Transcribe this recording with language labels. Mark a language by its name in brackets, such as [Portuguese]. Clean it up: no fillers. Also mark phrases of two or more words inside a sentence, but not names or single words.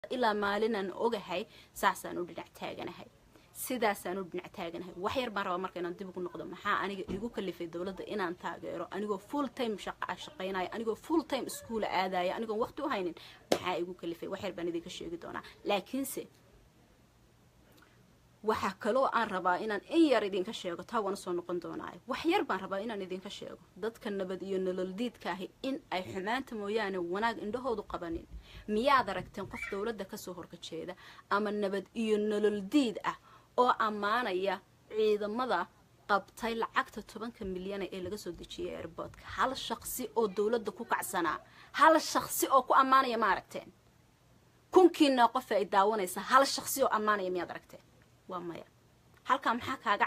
[Somali] ilaa maalinan ogahay saasaan u dhinac taaganahay sidaasaan u dhinac taaganahay wax yar baan rabaa marka inaan dib ugu noqdo maxaa aniga igu kalifay dawladda inaan taageero anigoo [English] full time [Somali] shaqaynayo anigoo [English] full time school [Somali] aadayo anigoo waqti u haynin maxaa igu kalifay wax yar baan idinka sheegi doonaa laakiinse waxa kaloo aan rabaa inaan in yar idinka sheego taa waan soo noqon doonaa wax yar baan rabaa inaan idinka sheego dadka nabad iyo nolol diidka ah in ay xumaanta mooyaane wanaag indhahoodu qabanin miyaad aragteen qof dawladda ka soo horjeeda ama nabad iyo nolol diid ah oo amaanaya ciidamada qabtay lacagta 10 milyan ee laga soo dejiyay airportka hal shakhsi oo dawladda ku kacsanaa hal shakhsi oo ku amaanaya ma aragteen kunkiina qof ay daawanaysa hal shakhsi oo amaanaya miyaad aragteen waa maya halka maxaa kaaga